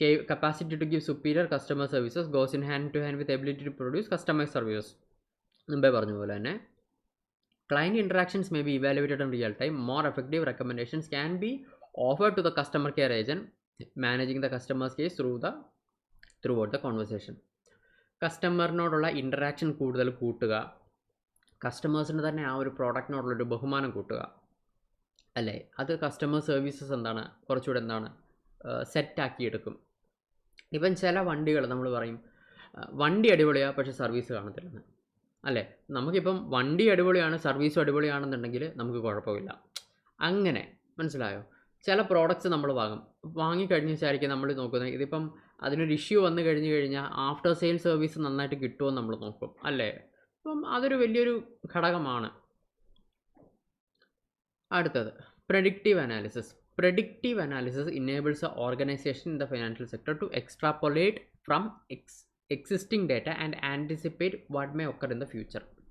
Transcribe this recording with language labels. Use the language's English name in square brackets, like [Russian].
[English] Capacity to give superior customer services goes in hand to hand with ability to produce customized services. [Malayalam] മുമ്പേ പറഞ്ഞ പോലെ തന്നെ [English] client interactions may be evaluated in real time. More effective recommendations can be offered to the customer care agent managing the customer's case throughout the conversation. [Malayalam] കസ്റ്റമറിനോടുള്ള interaction കൂടുതൽ കൂട്ടുക, കസ്റ്റമേഴ്സിന് തന്നെ ആ ഒരു പ്രോഡക്റ്റിനോടുള്ളൊരു ബഹുമാനം കൂട്ടുക, അല്ലേ? അത് കസ്റ്റമർ സർവീസസ് കുറച്ചുകൂടെ സെറ്റാക്കിയെടുക്കും. ഇപ്പം ചില വണ്ടികൾ നമ്മൾ പറയും വണ്ടി അടിപൊളിയാണ് പക്ഷേ സർവീസ് കാണത്തില്ലെന്ന്, അല്ലേ? നമുക്കിപ്പം വണ്ടി അടിപൊളിയാണ് സർവീസും അടിപൊളിയാണെന്നുണ്ടെങ്കിൽ നമുക്ക് കുഴപ്പമില്ല. അങ്ങനെ മനസ്സിലായോ? ചില പ്രോഡക്റ്റ്സ് നമ്മൾ വാങ്ങിക്കഴിഞ്ഞ വെച്ചായിരിക്കും നമ്മൾ നോക്കുന്നത്, ഇതിപ്പം അതിനൊരു ഇഷ്യൂ വന്നു കഴിഞ്ഞാൽ ആഫ്റ്റർ സെയിൽ സർവീസ് നന്നായിട്ട് കിട്ടുമോ എന്ന് നമ്മൾ നോക്കും, അല്ലേ? അപ്പം അതൊരു വലിയൊരു ഘടകമാണ്. [English] അടുത്തത് predictive analysis. Predictive analysis enables an organization in the financial sector to extrapolate from existing data and anticipate what may occur in the future.